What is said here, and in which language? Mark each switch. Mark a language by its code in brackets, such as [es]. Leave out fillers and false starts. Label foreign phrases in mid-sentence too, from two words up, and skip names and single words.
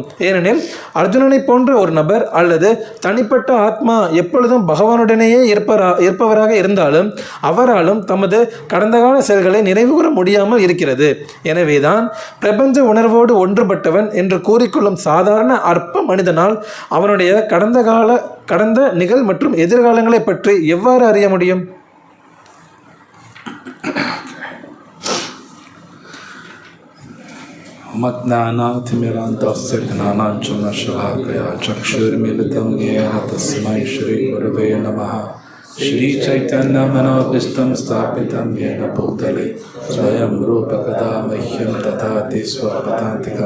[ta] ஏனெனில் அர்ஜுனனை போன்ற ஒரு நபர் அல்லது தனிப்பட்ட ஆத்மா எப்பொழுதும் பகவானுடனேயே இருப்பவராக இருந்தாலும் அவராலும் தமது கடந்த கால செயல்களை நினைவுகூர முடியாமல் இருக்கிறது. எனவேதான் பிரபஞ்ச உணர்வோடு ஒன்றுபட்டவன் என்று கூறிக்கொள்ளும் சாதாரண அற்ப மனிதனால் அவனுடைய கடந்த நிகழ் மற்றும் எதிர்காலங்களை பற்றி எவ்வாறு அறிய முடியும்? [sa] मज्ञानातिमिरान्तस्य ज्ञानाञ्जनशलाकया चक्षुर्मिलितं येन तस्मै श्रीगुरवे नमः. श्रीचैतन्यमनोभीष्टं स्थापितं येन भूतले स्वयं रूपकदा मह्यं ददाति स्वपदान्तिकं.